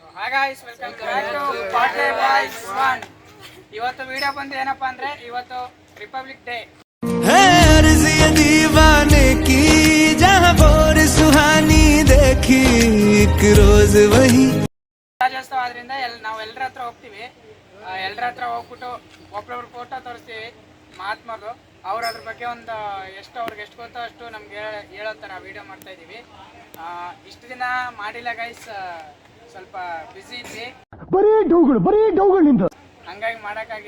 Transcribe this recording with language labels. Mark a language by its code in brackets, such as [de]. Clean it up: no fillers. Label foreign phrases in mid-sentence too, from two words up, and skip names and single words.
[en] guys welcome back to ಪಾಟೆ ಬಾಯ್ಸ್ 1. [kn] ಇವತ್ತು ವಿಡಿಯೋ ಬಂದು ಏನಪ್ಪಾ ಅಂದ್ರೆ ಇವತ್ತು ರಿಪಬ್ಲಿಕ್ ಡೇ. [hi] है अर्ज़ ये दीवाने की जहां बोर सुहानी देखी एक रोज वही [kn] ರಾಜ್ಯೋತ್ಸವ ಆದ್ರಿಂದ ನಾವು ಎಲ್ಲರ ಹತ್ರ ಹೋಗ್ತೀವಿ. ಎಲ್ಲರ ಹತ್ರ ಹೋಗ್ಬಿಟ್ಟು ಒಬ್ಬೊಬ್ರು ಫೋಟೋ ತೋರಿಸ್ತೀವಿ ಮಹಾತ್ಮರು. ಅವ್ರು ಅದ್ರ ಬಗ್ಗೆ ಒಂದು ಅವ್ರಿಗೆ ಎಷ್ಟು ಗೊತ್ತೋ ಅಷ್ಟು ನಮ್ಗೆ ಹೇಳೋ ಥರ ವಿಡಿಯೋ ಮಾಡ್ತಾ ಇದ್ದೀವಿ. ಇಷ್ಟು ದಿನ ಮಾಡಿಲ್ಲ ಗೈಸ್, ಸ್ವಲ್ಪ ಬಿಸಿ ಇದ್ವಿ, ಹಂಗಾಗಿ ಮಾಡೋಕ್ಕಾಗಿಲ್ಲ.